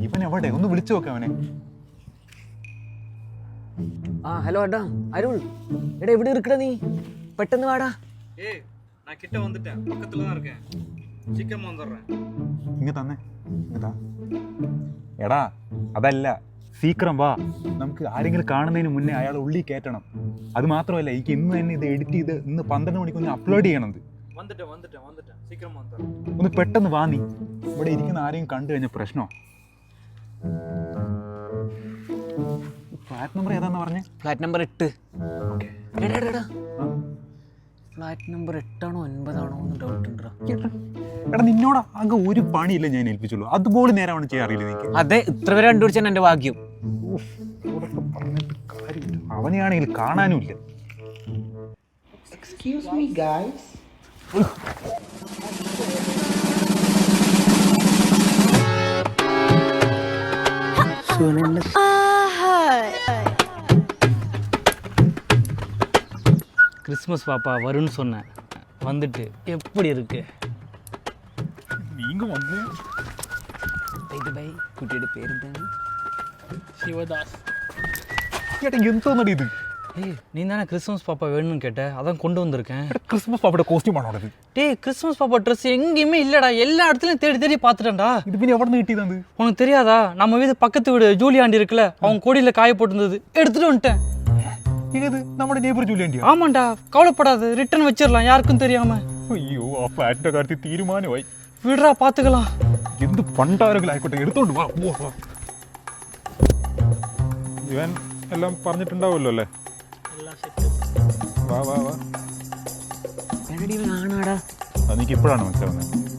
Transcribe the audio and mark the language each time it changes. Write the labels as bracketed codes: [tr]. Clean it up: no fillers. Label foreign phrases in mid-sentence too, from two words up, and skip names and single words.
[ml] ഇവൻ എവിടെ? ഒന്ന് വിളിച്ചു നോക്കാം അവനെ. ഹലോ അടാ അരുൾ, എടാ എവിടെ ഇരിക്കട നീ? പെട്ടെന്ന് വാടാ. [ta] ஏய் நான் கிட்ட வந்துட்டேன், பக்கத்துல தான் இருக்கேன், சீக்கிரமா வந்துடுறேன். [ml] ഇങ്ങ തന്നെ എടാ, അതല്ല, സീക്രം വാ. നമുക്ക് ആരെങ്കിലും കാണുന്നതിന് മുന്നേ അയാളെ ഉള്ളിൽ കയറ്റണം. അത് മാത്രമല്ല, എനിക്ക് ഇന്ന് തന്നെ ഇത് എഡിറ്റ് ചെയ്ത് ഇന്ന് 12 മണിക്ക് ഒന്ന് അപ്ലോഡ് ചെയ്യണത്. [ta] வந்துட்டேன் சீக்கிரமா வந்துடுறேன். [ml] ഒന്ന് പെട്ടെന്ന് വാ. നീ ഇവിടെ ഇരിക്കുന്ന ആരെയും കണ്ടു കഴിഞ്ഞ പ്രശ്നമോ? [en] flat number [ml] ഏതാന്ന് പറഞ്ഞേ? [en] flat number 8. flat number [ml] 8 ആണോ 9 ആണോ എന്ന് ഡൗട്ട് ഉണ്ടോ? എടാ, നിന്നോട് ആകെ ഒരു പണിയില്ല ഞാൻ ഏൽപ്പിച്ചുള്ളൂ. അതുപോലെ നേരമാണ് ചെയ്യാൻ അറിയില്ല എനിക്ക്. അതെ, ഇത്ര വരെ കണ്ടുപിടിച്ചാൽ എൻ്റെ ഭാഗ്യം. അവനെയാണെങ്കിൽ കാണാനും ഇല്ല. [en] Excuse me, guys. [ta] கிறிஸ்மஸ் பாப்பா வரும்னு சொன்னேன், வந்துட்டு எப்படி இருக்கு? [ml] നീങ്ങ വന്നേ. കുട്ടിയുടെ പേരെന്താണ്? சிவதாஸ். ചേട്ടാ, എന്തോന്നടി ഇത്? [ta] ஏய், நீ தானே கிறிஸ்மஸ் பாப்பா வேணும்னு கேட்ட, அதான் கொண்டு வந்திருக்கேன். [ml] ക്രിസ്മസ് പാപ്പയുടെ കോസ്റ്റ്യൂം ആണോ അത്? [ta] டேய், கிறிஸ்மஸ் பாப்பா ட்ரெஸ் எங்கேயுமே இல்லடா, எல்லா இடத்துலையும் தேடி தேடி பார்த்துட்டேன்டா. [ml] ഇത് പിന്നെ എവിടെ നിന്ന് കിട്ടിയതാണ്? [ta] உனக்கு தெரியாதா? நம்ம வீடு பக்கத்து வீடு ஜூலி ஆண்டி இருக்குல்ல, அவங்க கோடியில் காய போட்டிருந்தது, எடுத்துட்டு வந்துட்டேன். [ml] ഇത് നമ്മുടെ നെയ്ബർ ജൂലിയാണ്ടിയാ? [ta] ஆமாண்டா, கவலைப்படாது, ரிட்டர்ன் வச்சிடலாம் யாருக்கும் தெரியாம. [ml] അയ്യോ, ആ ഫ്ലാറ്റിന്റെ കാര്യത്തിൽ തീരുമാനമായി. [ta] விடுறா பார்த்துக்கலாம். [ml] എന്ത് പണ്ടാരെങ്കിലും ആയിക്കോട്ടെ, എടുത്തോണ്ട് വാ. ഇവൻ എല്ലാം പറഞ്ഞിട്ടുണ്ടാവുമല്ലോ അല്ലേ? വാ വാ വാ. ആണാടാ. അതെനിക്ക് ഇപ്പോഴാണ് മനസ്സിലാവുന്നത്.